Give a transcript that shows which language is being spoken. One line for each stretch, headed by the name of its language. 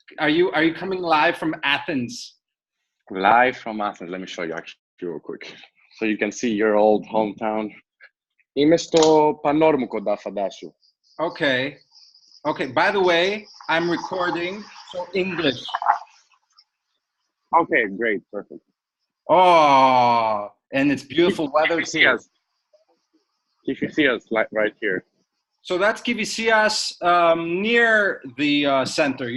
English: Are you coming live from Athens? Live from Athens. Let me show you actually real quick. So you can see your old hometown.
Greek: Είμαι στο πανόρ μου κοντά, φαντάσου.
English: Okay. Okay, by the way, I'm recording, so English. Okay, great, perfect. Oh, and it's beautiful weather too. If you see us right here. So that's Kivisias near the center.